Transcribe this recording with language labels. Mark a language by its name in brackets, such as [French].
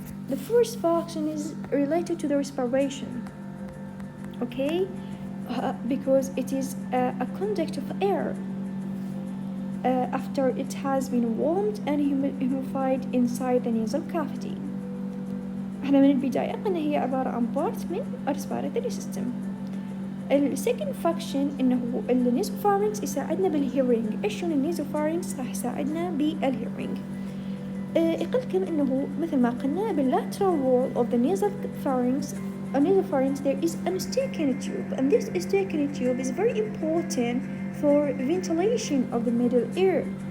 [English] The first function is related to the respiration, okay? Because it is a conduct of air after it has been warmed and humidified inside the nasal cavity. [Arabic] احنا من البداية قلنا هي عبارة عن part من respiratory system. السكند فاكشن انه النيزوفارينكس يساعدنا بالهيرينج. ايش شلون النيزوفارينكس راح يساعدنا بالهيرينج؟ يقولكم انه مثل ما قلنا [English] بالlateral wall of the nasal pharynx there is an Eustachian tube, and this Eustachian tube is very important for ventilation of the middle ear.